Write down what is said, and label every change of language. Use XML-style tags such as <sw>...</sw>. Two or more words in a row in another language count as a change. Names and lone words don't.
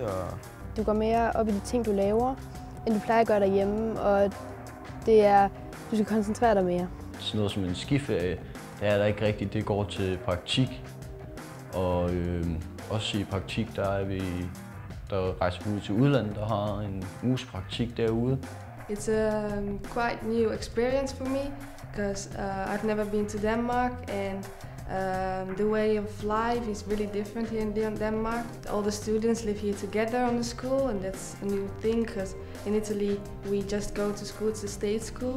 <da>Du går mere op i de ting, du laver, end du plejer at gøre derhjemme, og du skal koncentrere dig mere. Sådan noget som en skiferie, det er der ikke rigtigt. Det går til praktik, og også i praktik, der rejser vi ud til udlandet og har en uges praktik derude.</da> <en>It's a quite new experience for me because I've never been to Denmark, and the way of life is really different here in Denmark. All the students live here together on the school, and that's a new thing because in Italy we just go to school, it's a state school.</en>